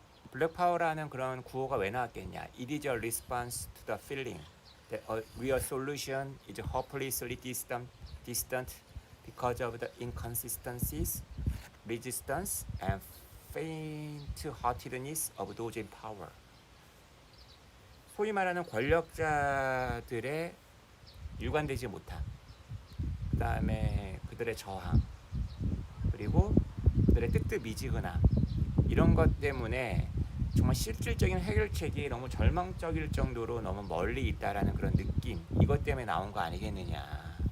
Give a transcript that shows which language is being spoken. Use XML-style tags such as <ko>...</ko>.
<ko>블랙 파워라는 그런 구호가 왜 나왔겠냐?</ko> <en>It is a response to the feeling that a real solution is hopelessly distant because of the inconsistencies, resistance, and faint-heartedness of those in power.</en> <ko>소위 말하는 권력자들의 일관되지 못함, 그 다음에 그들의 저항, 그리고 그들의 뜨뜻미지근함, 이런 것 때문에 정말 실질적인 해결책이 너무 절망적일 정도로 너무 멀리 있다라는 그런 느낌, 이것 때문에 나온 거 아니겠느냐.</ko>